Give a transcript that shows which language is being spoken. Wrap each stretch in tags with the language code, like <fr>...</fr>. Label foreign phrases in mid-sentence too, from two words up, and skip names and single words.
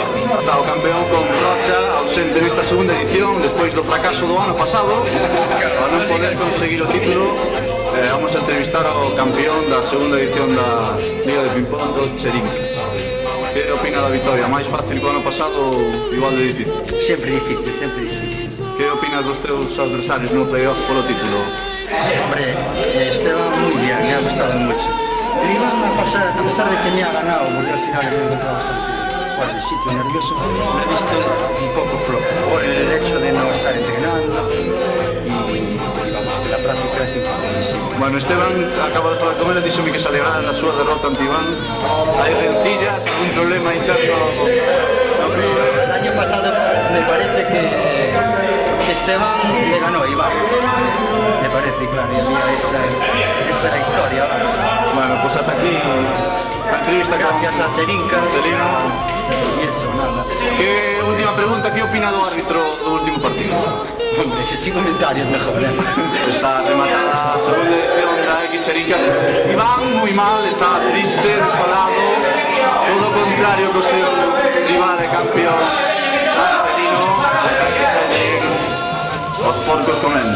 <gl>Está o campeón con Rocha, ausente nesta segunda edición, despois do fracaso do ano pasado, para non poder conseguir o título. Vamos a entrevistar ao campeón da segunda edición da Liga de Ping-Pong do Cherincas. Que opina da victoria? Máis fácil que o ano pasado ou igual de difícil? Sempre difícil, sempre difícil. Que opinas dos teus adversarios no playoff polo título?</gl> <es>Hombre, Esteban muy bien, me ha gustado mucho. El Iván, a pesar de que me ha ganado, porque al final me he encontrado bastante fuera de sitio, nervioso, me he visto un poco flojo por el hecho de no estar entrenando y vamos, que la práctica é importantísimo.</es> <gl>Bueno, Esteban acaba de falar con ele, díxome que se alegrara da súa derrota ante Iván. Hai rencillas, algún problema interno no club?</gl> <es>El año pasado me parece que Esteban le ganó a Iván. Me parece, claro, y había esa historia. Bueno, pues hasta aquí la entrevista con Gracias a Cherincas Marcelino. y eso, nada.</es> <gl>Que última pregunta, que opina do árbitro do último partido?</gl> <es>Hombre, sin comentarios mejor,</es> <gl>Está rematada a segunda edición da X Cherincas. Iván moi mal, está triste, desfalado, todo o contrario que o seu rival e campeón Marcelino, os porcos comendo.</gl>